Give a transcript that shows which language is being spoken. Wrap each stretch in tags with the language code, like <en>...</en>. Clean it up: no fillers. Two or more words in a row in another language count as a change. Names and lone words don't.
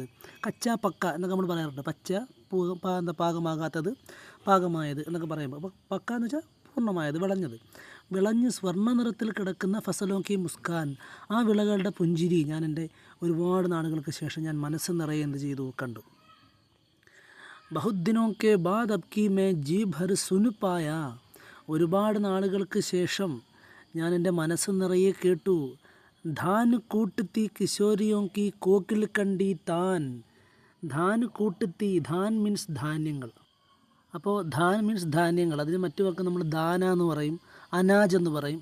<ml>കച്ച പക്ക എന്നൊക്കെ നമ്മൾ പറയാറുണ്ട്. പച്ച പാകമാകാത്തത്, പാകമായത് എന്നൊക്കെ പറയുമ്പോൾ അപ്പോൾ പക്ക എന്ന് വെച്ചാൽ പൂർണ്ണമായത്, വിളഞ്ഞത്. വിളഞ്ഞ് സ്വർണ്ണ നിറത്തിൽ കിടക്കുന്ന</ml> <hi>फसलों की मुस्कान,</hi> <ml>ആ വിളകളുടെ പുഞ്ചിരി ഞാൻ എൻ്റെ ഒരുപാട് നാളുകൾക്ക് ശേഷം ഞാൻ മനസ്സ് നിറയെ എന്ത് ചെയ്തു?</ml> <hi>കണ്ടു. बहुत दिनों के बाद अब की मैं जी भर सुन पाया.</hi> <ml>ഒരുപാട് നാളുകൾക്ക് ശേഷം ഞാൻ എൻ്റെ മനസ്സ് നിറയെ കേട്ടു.</ml> <hi>धान कूटती किशोरियों की कोकिल कंठी तान. धान कूटती,</hi> <ml>ധാൻ മീൻസ് ധാന്യങ്ങൾ. അപ്പോൾ ധാൻ മീൻസ് ധാന്യങ്ങൾ. അതിന് മറ്റു വാക്ക് നമ്മൾ ദാന എന്ന് പറയും, അനാജ് എന്ന് പറയും.</ml>